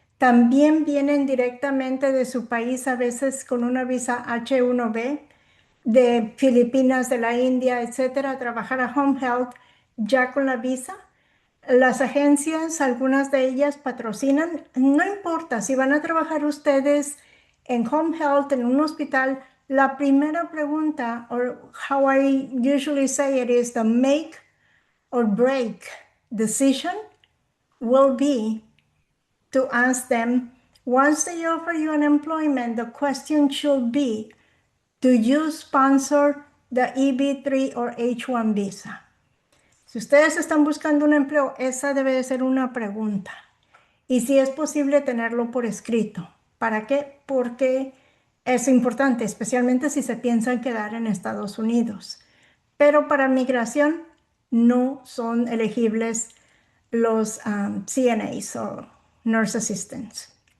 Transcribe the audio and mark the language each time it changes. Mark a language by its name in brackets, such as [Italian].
[Spanish] También vienen directamente de su país, a veces con una visa H1B, de Filipinas, de la India, etcétera, a trabajar a Home Health ya con la visa. Las agencias, algunas de ellas patrocinan, no importa si van a trabajar ustedes en Home Health, en un hospital. La primera pregunta, [English] or how I usually say it, is the make or break decision will be to ask them, once they offer you an employment, the question should be, do you sponsor the EB3 or H1 visa? [Spanish] Si ustedes están buscando un empleo, esa debe de ser una pregunta. Y si es posible tenerlo por escrito. ¿Para qué? Porque es importante, especialmente si se piensan quedar en Estados Unidos. Pero para migración no son elegibles los CNAs o Nurse Assistants.